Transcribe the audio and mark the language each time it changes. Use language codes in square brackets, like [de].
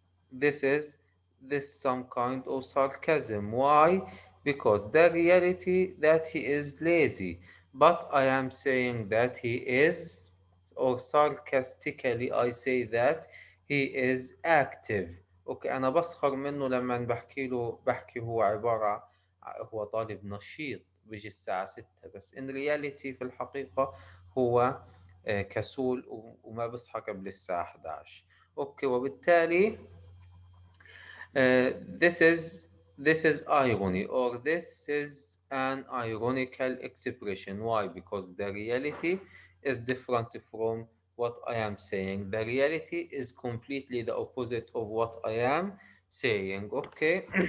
[en] This is this some kind of sarcasm. Why? Because the reality that he is lazy, but I am saying that he is, or sarcastically I say that he is active. [ar] اوكي انا بسخر منه لما بحكي هو هو طالب نشيط بيجي الساعة 6 بس [en] in reality [ar] في الحقيقة هو كسول وما بصحى قبل الساعة 11. اوكي وبالتالي [en] uh, this is this is irony or this is an ironical expression. Why? Because the reality is different from what I am saying. The reality is completely the opposite of what I am saying. Okay.